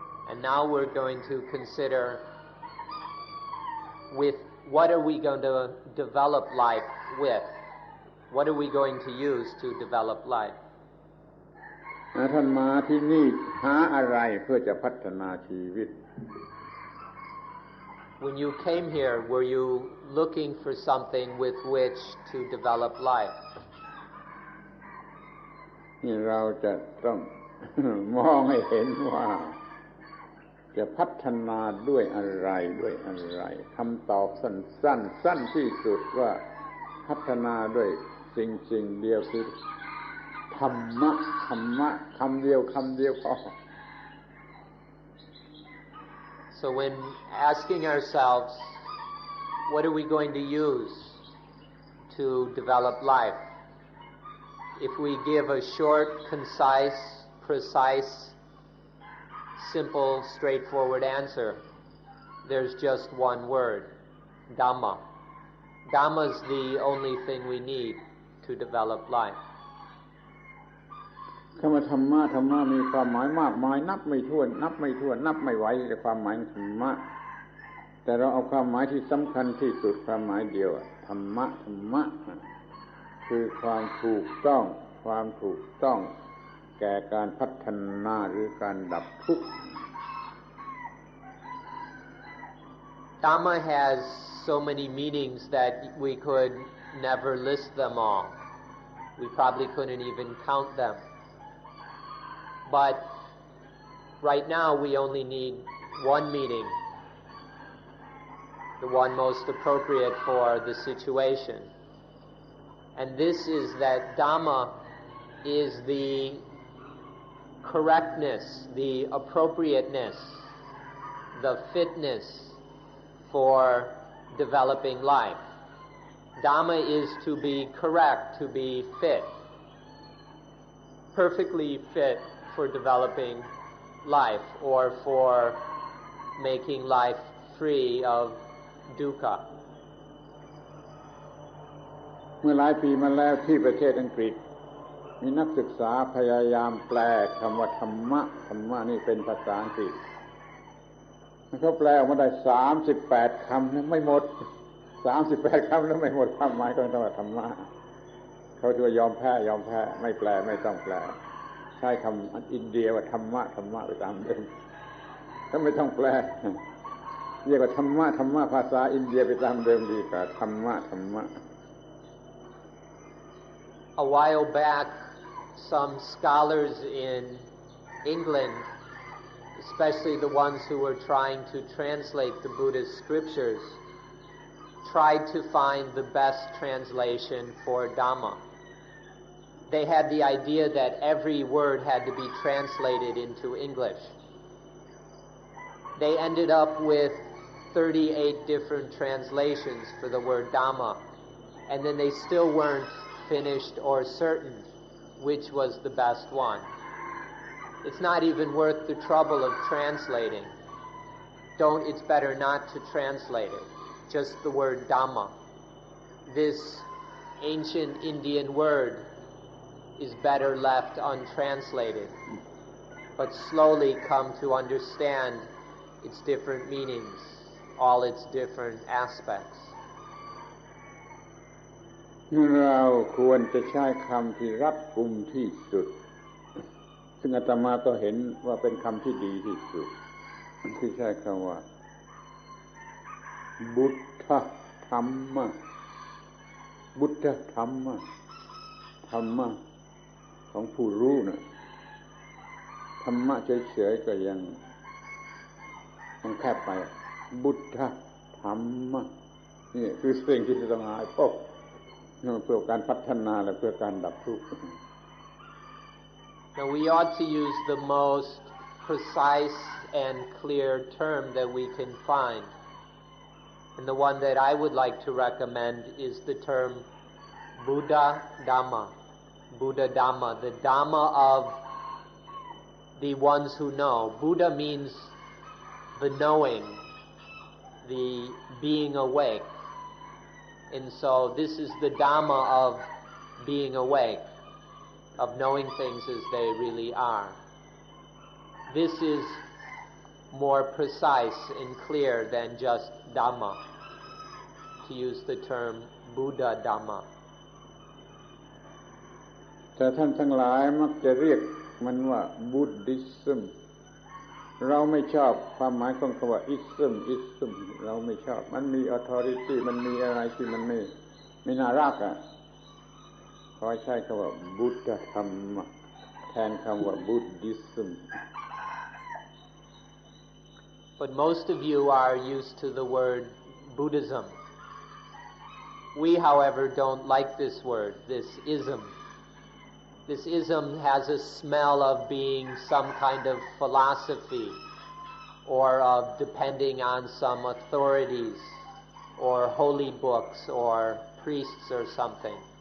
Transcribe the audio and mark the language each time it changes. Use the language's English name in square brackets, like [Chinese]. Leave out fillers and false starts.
[English] And now we're going to consider with what are we going to develop life with? What are we going to use to develop life? [Thai] ท่านมาที่นี่หาอะไรเพื่อจะพัฒนาชีวิต [English] When you came here, were you looking for something with which to develop life? [Thai] นี่เราจะต้อง มองให้เห็นว่าจะพัฒนาด้วยอะไรคำตอบสั้นที่สุดว่าพัฒนาด้วยสิ่งเดียวคือธรรมะคำเดียวพอ [English] So when asking ourselves, what are we going to use to develop life? If we give a short, concise, precise, simple, straightforward answer, there's just one word, Dhamma. Dhamma is the only thing we need to develop life. [Thai] คำว่าธรรมะมีความหมายมากมายนับไม่ถ้วนนับไม่ไหวในความหมายของธรรมะแต่เราเอาความหมายที่สำคัญที่สุดความหมายเดียวธรรมะคือความถูกต้องแก่การพัฒนาหรือการดับทุกข์ [English] Dhamma has so many meanings that we could never list them all. We probably couldn't even count them. But right now we only need one meaning, the one most appropriate for the situation. And this is that Dhamma is the correctness, the appropriateness, the fitness for developing life. Dhamma is to be correct, to be fit, perfectly fit for developing life or for making life free of dukkha. [Thai] เมื่อหลายปีมาแล้วที่ประเทศอังกฤษมีนักศึกษาพยายามแปลคำว่าธรรมะนี่เป็นภาษาอังกฤษเขาแปลออกมาได้38คำไม่หมด38คำแล้วไม่หมดความหมายของคำว่าธรรมะเขาจะยอมแพ้ไม่แปลไม่ต้องแปลใช้คำอินเดียว่าธรรมะไปตามเดิมก็ไม่ต้องแปลเรียกว่าธรรมะภาษาอินเดียไปตามเดิมดีกว่าธรรมะ [English] A while back, some scholars in England, especially the ones who were trying to translate the Buddhist scriptures, tried to find the best translation for Dhamma. They had the idea that every word had to be translated into English. They ended up with 38 different translations for the word Dhamma, and then they still weren't finished or certain which was the best one. It's not even worth the trouble of translating. It's better not to translate it. Just the word Dhamma. This ancient Indian word is better left untranslated, but slowly come to understand its different meanings, all its different aspects. [Thai] เราควรจะใช้คำที่รัดกุมที่สุดซึ่งอาตมาก็เห็นว่าเป็นคำที่ดีที่สุดที่ใช้คำว่า บุตถธรรมะบุตถธรรมะธรรมะของผู้รู้นะธรรมะเฉยๆก็ยังแคบไปบุตถธรรมะนี่คือสิ่งที่จะต้องหาพบเพื่อการพัฒนาและเพื่อการดับทุกข์ [English] Now we ought to use the most precise and clear term that we can find. And the one that I would like to recommend is the term Buddha Dhamma. Buddha Dhamma, the Dhamma of the ones who know. Buddha means the knowing, the being awake. And so this is the Dhamma of being awake, of knowing things as they really are. This is more precise and clear than just Dhamma, to use the term Buddha Dhamma. [Thai] แต่ท่านทั้งหลายมักจะเรียกมันว่า Buddhism เราไม่ชอบความหมายของคำว่า ism เราไม่ชอบมันมี authority มันมีอะไรที่มันไม่น่ารักขอใช้คำว่า Buddha ธรรมะแทนคำว่า Buddhism. [English] But most of you are used to the word Buddhism. We, however, don't like this word, this ism. This ism has a smell of being some kind of philosophy or of depending on some authorities or holy books or priests or something.